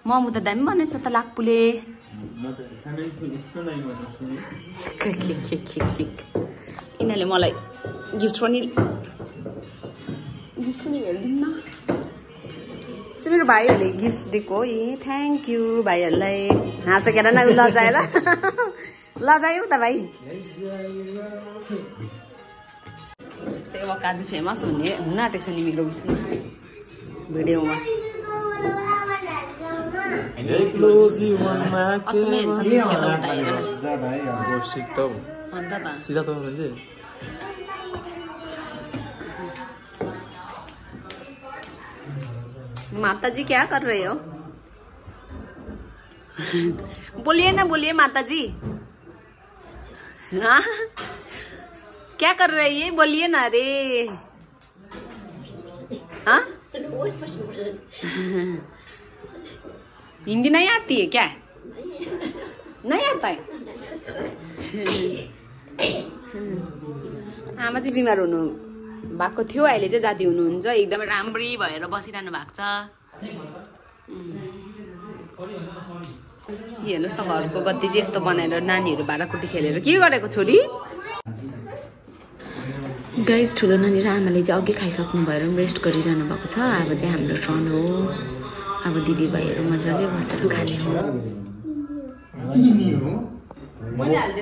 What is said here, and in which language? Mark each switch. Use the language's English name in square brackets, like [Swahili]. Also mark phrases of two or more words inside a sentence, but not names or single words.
[Nepali] मोमो त दामी बनेछ त लाक्पुले यिनीहरूले मलाई गिफ्ट पनि हेरिदिउँ न मेरो भाइहरूले गिफ्ट दिएको ए [English] thank you [Nepali] भाइहरूलाई हाँसेर न लजाएर लजायो त भाइ सेवा काजु फेमस हुन आँटेको छ नि मेरो उयसमा भिडियोमा [Hindi] माता जी क्या कर रहे हो बोलिए ना बोलिए माता जी हाँ क्या कर रही है बोलिए ना रे हाँ हिंदी नहीं आती है क्या नहीं आता है [Nepali] आमा चाहिँ बिमार हुनु भएको थियो अहिले चाहिँ जाती हुनुहुन्छ एकदमै राम्रै भएर बसिरहनु भएको छ हेर्नुस् त घरको गति चाहिँ यस्तो बनाएर नानीहरू भाँडाकुटी खेलेर के गरेको छोरी गाइस ठुलो नानी र आमाले चाहिँ अघि खाइसक्नु भएर रेस्ट गरिरहनु भएको छ अब चाहिँ हाम्रो टर्न हो अब दिदी भाइहरू मजाले बसेर खाने हो मैले हाल्दै ल